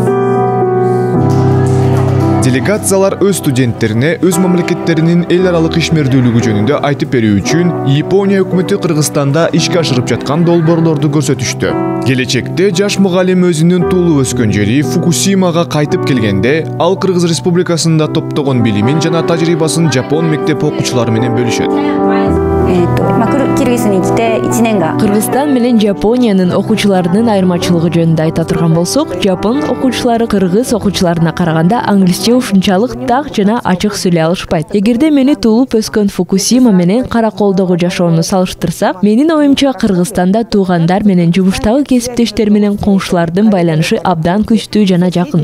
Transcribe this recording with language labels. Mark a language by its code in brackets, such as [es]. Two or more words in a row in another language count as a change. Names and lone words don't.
[ky] Делегациялар өз студенттерине өз мамлекеттеринин эл аралык ишмердүүлүгү жөнүндө айтып берүү үчүн Япония өкмөтү Кыргызстанда ишке ашырып жаткан долбоорлорду көрсөтүштү. Келечекте жаш мугалим өзүнүн туулуп өскөн жери Фукусимага кайтып келгенде, ал Кыргыз Республикасында топтогон билимин жана тажрыйбасын жапон мектеп окуучулары менен бөлүшөт. [ja] キルギスに来て1 [ky] Кыргызстан менен Жапониянын окуучуларынын айырмачылыгы жөнүндө айта турган болсок, Жапон окуучулары кыргыз окуучуларына караганда англисче ушунчалык так жана ачык сүйлөй алышпайт. Эгерде мени туулуп өскөн Фукусима менен Караколдогу жашоону салыштырсак, менин оюмча Кыргызстанда туугандар менен жумуштагы кесиптештер менен коңшулардын байланышы абдан күчтүү жана жакын.